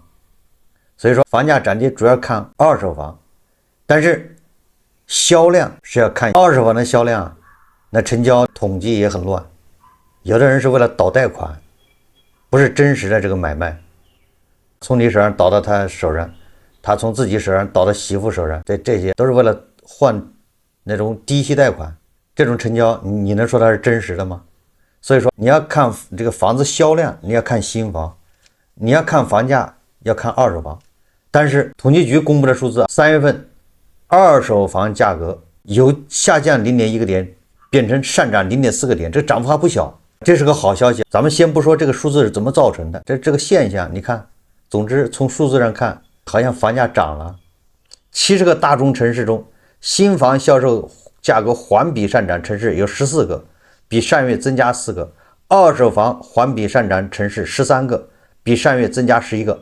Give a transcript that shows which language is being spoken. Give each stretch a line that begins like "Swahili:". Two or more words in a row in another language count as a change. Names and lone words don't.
Chinese: 所以說房價漲跌主要看二手房，但是銷量是要看二手房的銷量，那成交統計也很亂，有的人是為了倒貸款，不是真實的這個買賣，從你手上倒到他手上，他從自己手上倒到媳婦手上，這些都是為了換那種低息貸款，這種成交你能說它是真實的嗎？所以說你要看這個房子銷量，你要看新房，你要看房價要看二手房。但是統計局公布的數字，3月份二手房價格由下降 0.1 個點變成上漲 0.4 個點，這漲幅還不小，這是個好消息。咱們先不說這個數字是怎麼造成的，這個現象你看，總之從數字上看，好像房價漲了。70個大中城市中，新房銷售價格環比上漲城市有14個，比上月增加4個；二手房環比上漲城市13個，比上月增加11個。